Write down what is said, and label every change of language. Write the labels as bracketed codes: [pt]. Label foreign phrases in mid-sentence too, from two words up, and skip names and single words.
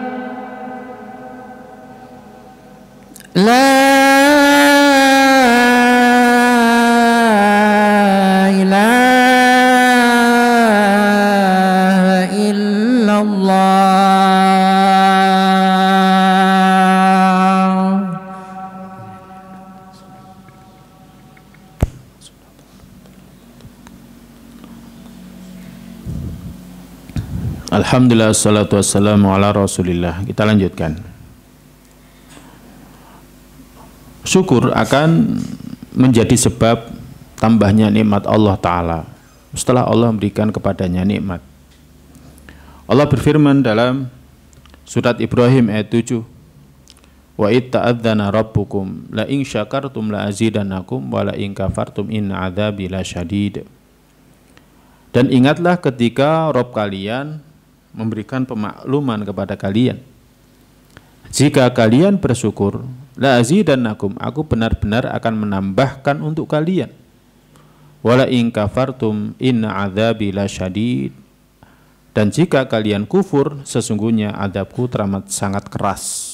[ar] لا إله إلا الله. الحمد لله، الصلاة والسلام على رسول الله. [id] Kita lanjutkan. Syukur akan menjadi sebab tambahnya nikmat Allah Ta'ala setelah Allah memberikan kepadanya nikmat. Allah berfirman dalam surat Ibrahim ayat 7, [ar] وإذ تأذن ربكم لئن شكرتم لأزيدنكم ولئن كفرتم إن عذابي لشديد. [id] Dan ingatlah ketika Rabb kalian memberikan pemakluman kepada kalian, jika kalian bersyukur, [ar] لأزيدنكم, [id] aku benar-benar akan menambahkan untuk kalian. [ar] ولئن كفرتم إن عذابي لشديد, [id] Dan jika kalian kufur, sesungguhnya azabku teramat sangat keras.